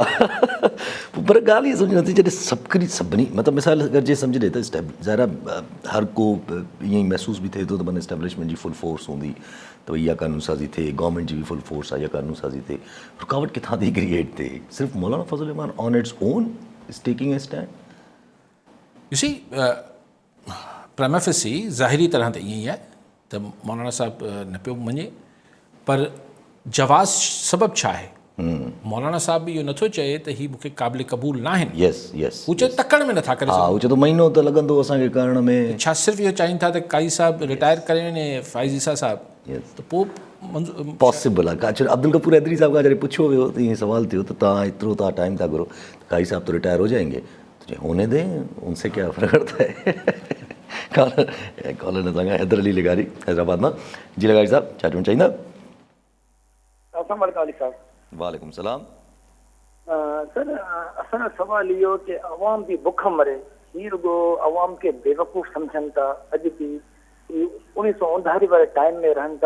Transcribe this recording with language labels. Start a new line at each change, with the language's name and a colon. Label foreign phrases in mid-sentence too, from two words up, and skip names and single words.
Sindhi: पर ॻाल्हि इहा सम्झ नथी, जॾहिं सभिनी मतिलबु मिसाल अगरि जे सम्झ ॾे त ज़ाहिर हर को ईअं ई महसूस बि थिए थो त माना इस्टेब्लिशमेंट जी
English: full force
Sindhi: हूंदी त भई इहा कानून साज़ी थिए, गवर्नमेंट जी बि
English: full force
Sindhi: आहे, इहा कानून साज़ी थिए, रुकावट किथां थी क्रिएट थिए?
English: सिर्फ़ु मौलाना फज़ल रहमान on its own is taking a stand। you see, prima facie
Sindhi: ज़ाहिरी तरह ते ईअं ई आहे त मौलाना साहिबु न पियो मञे, पर जवाज़ सबबु छा आहे? मौलाना साहिबु बि इहो नथो चए त ही मूंखे क़ाबिल क़बूल न आहिनि।
English: yes yes,
Sindhi: हू चए तकड़ में नथा करे हा, हू चए थो महीनो त लॻंदो असांखे करण में। छा सिर्फ़ु इहो चाहिनि था त काई साहिबु रिटायर करे वञे, फाइज़ ईसा साहिबु, त पोइ पॉसिबल आहे? अच्छा, अब्दुल गफूर हैदरी साहब खां जॾहिं पुछियो वियो त ईअं सवाल थियो त तव्हां एतिरो तव्हां टाइम था घुरो,
Urdu: قاضی صاحب تو ریٹائر ہو جائیں گے، تو ہونے دیں، ان سے کیا فرق پڑتا ہے.
Sindhi: कॉलर ने संगा हैदर अली लगारी हैदराबाद में। जी लगारी साहब, छा चवणु चाहींदा? वालेकुम सलाम। सर, असांजो सवाल इहो कि अवाम बि बुख मरे, ही रुगो अवाम खे बेवकूफ़ सम्झनि था। अॼु बि 1939 वारे टाइम में रहनि था।